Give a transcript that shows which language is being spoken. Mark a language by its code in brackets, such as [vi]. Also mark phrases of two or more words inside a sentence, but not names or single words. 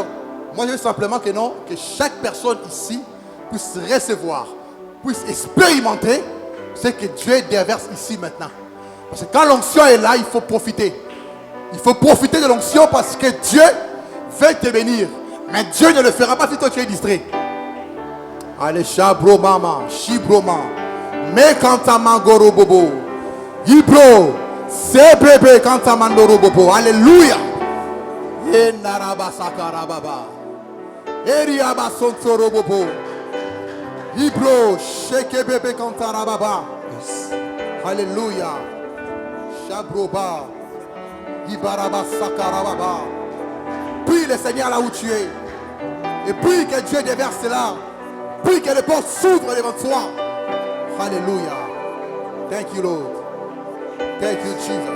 [fr] Moi je veux simplement que non, que chaque personne ici puisse recevoir, puisse expérimenter ce que Dieu déverse ici maintenant. Parce que quand l'onction est là, il faut profiter. Il faut profiter de l'onction parce que Dieu veut te bénir. Mais Dieu ne le fera pas si toi tu es distrait. Allez, chabro mama, shibroma, mekantamangoro bobo, ibro, sebebe kantamandoro bobo. Alléluia. Et naraba sakarababa, eriaba sontoro bobo, ibro, shekebebe kantarababa. Alléluia. Chabroba, ibaraba sakarababa. Prie le Seigneur là où tu es. Et prie que Dieu déverse là. Prie que les portes s'ouvrent devant toi. Alléluia. [en] Thank you, Lord. Thank you, Jesus.